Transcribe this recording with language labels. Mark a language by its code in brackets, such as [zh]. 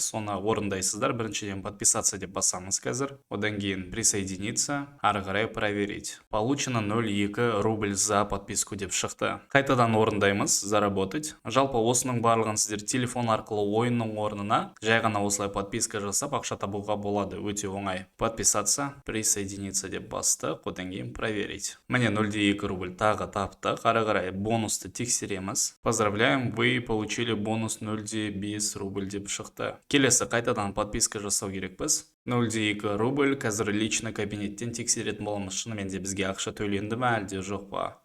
[kk] Соны орындайсыздар. Біріншіден подписаться деп басамыз қазір. Одан кейін присоединиться. Ары қарай проверить. [ru] Получено 0,2 рубль за подписку [kk] деп шықты. Қайтадан орындаймыз. Заработать. Жалпы осының барлығын сіздер телефон арқылы ойынның орнына жай ғана осылай подписка жасап ақша табуға болады. Өте оңай. Подписаться, присоединиться деп бастық, одан кейін проверить. Міне 0,2 рубль тағы таптық. Ары қарай бонусты тексереміз. [ru] Поздравляем, вы получили бонус 0,5 рубль [kk] деп шықты. Келесі қайтадан подписка жасау керекпіз. 0,2 рубль. Қазір личный кабинеттен тексеретін боламыз. Шынымен де бізге ақша төленді ме, әлде жоқ па?